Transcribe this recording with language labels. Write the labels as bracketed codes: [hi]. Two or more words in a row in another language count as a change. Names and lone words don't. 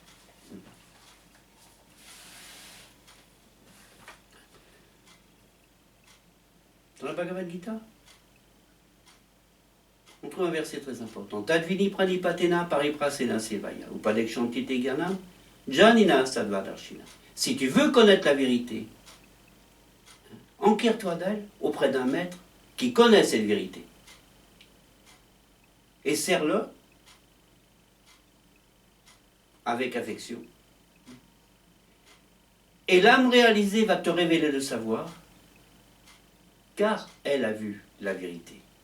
[fr] Dans la Bhagavad Gita, on trouve un verset très important. [sa] तद्विद्धि प्रणिपातेन परिप्रश्नेन सेवया उपदेक्ष्यन्ति ते ज्ञानं ज्ञानिनस् तत्त्वदर्शिनः. [fr] Si tu veux connaître la vérité, enquiers-toi d'elle auprès d'un maître qui connaît cette vérité. Et serre-le avec affection. Et l'âme réalisée va te révéler le savoir, car elle a vu la vérité.